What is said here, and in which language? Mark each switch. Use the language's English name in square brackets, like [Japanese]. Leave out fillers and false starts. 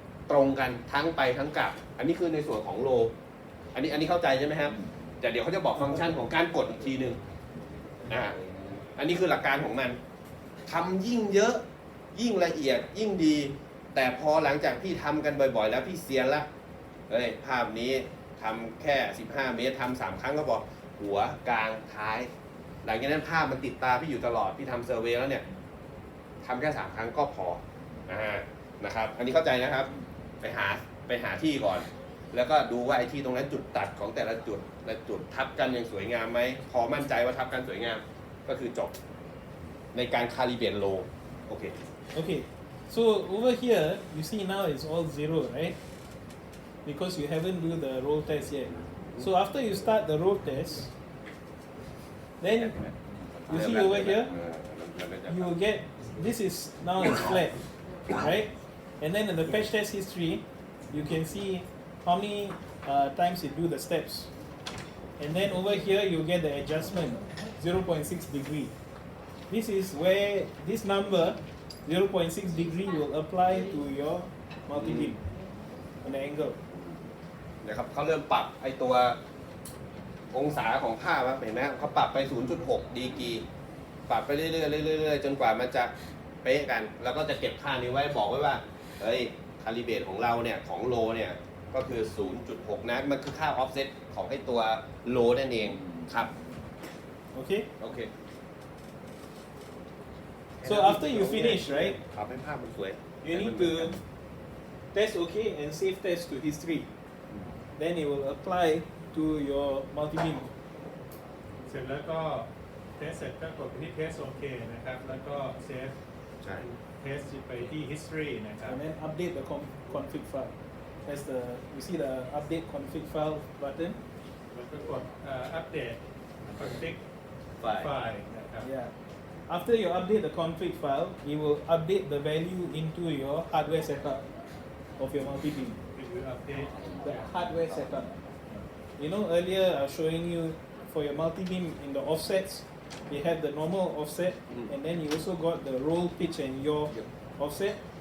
[Thai] ตรงกันทั้งไปทั้งกลับอันนี้คือในส่วนของโลอันนี้เข้าใจใช่ไหมครับแต่เดี๋ยวเขาจะบอกฟังก์ชันของการกดอีกทีนึงอันนี้คือหลักการของมันทำยิ่งเยอะยิ่งละเอียดยิ่งดีแต่พอหลังจากพี่ทำกันบ่อยๆแล้วพี่เซียนละภาพนี้ทำแค่15 เมตรทำ3 ครั้งก็บอกหัวกลางท้ายหลังจากนั้นภาพมันติดตาพี่อยู่ตลอดพี่ทำเซอร์เวย์แล้วเนี่ยทำแค่3 ครั้งก็พอ นะครับอันนี้เข้าใจนะครับไปหาที่ก่อนแล้วก็ดูว่าไอ้ที่ตรงนั้นจุดตัดของแต่ละจุดทับกันอย่างสวยงามไหมพอมั่นใจว่าทับกันสวยงามก็คือจบในการคาลิเบรตโลโอเค [English] Okay, so over here you see now it's all 0, right? Because you haven't do the roll test yet. So after you start the roll test, then you see over here you will get this is now it's flat, right? And then in the patch test history you can see how many times you do the steps. And then over here you get the adjustment 0.6 degree. This is where this number 0.6 degree will apply to your multi-beam on the angle. [Thai] นะครับเขาเริ่มปรับไอตัวองศาของภาพเห็นไหมเขาปรับไป 0.6 ดีกรีปรับไปเรื่อยๆจนกว่ามันจะเป๊ะกันแล้วก็จะเก็บค่านี้ไว้บอกไว้ว่าเฮ้ยคาลิเบรตของเราเนี่ยของโลเนี่ยก็คือ 0.6 นะมันคือค่าออฟเซตของไอตัวโลนั่นเองครับ [English] Okay? Okay So after you finish, right, [Thai] ปรับให้ภาพมันสวย [English] you need to test okay and save test to history. Then it will apply to your multi-beam. [Thai] เสร็จแล้วก็เทสเสร็จก็กดไปที่เทสโอเคนะครับ แล้วก็เซฟ ใช่ เทสไปที่ history นะครับ [English] And then update the config file. That's the, you see the update config file button? [Thai] แล้วก็กดอัปเดต config ไฟล์ file นะครับ [English] Yeah. After you update the config file, it will update the value into your hardware setup of your multi-beam. It will update The hardware setup. You know, earlier I was showing you for your multi-beam in the offsets, you have the normal offset, and then you also got the roll, pitch, and yaw offset.